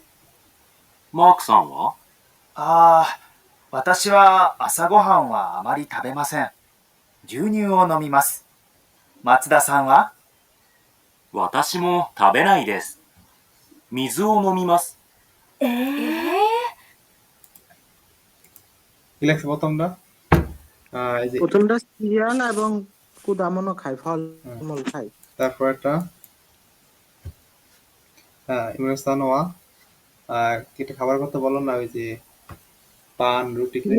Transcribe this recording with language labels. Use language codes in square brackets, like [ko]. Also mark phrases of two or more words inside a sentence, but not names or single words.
[ja] マークさんは？私は朝ごはんはあまり食べません。牛乳を飲みます。松田さんは？私も食べないです。水を飲みます。 [bn] কি লেখছে প্রথমটা? এই যে প্রথমটা সিরিয়াল এবং কুদামনো খায়, ফলমূল খায়। তারপর একটা ইমরান সানোয়া কি একটা খাবার কথা বলো না, ওই যে পান রুটি খাই।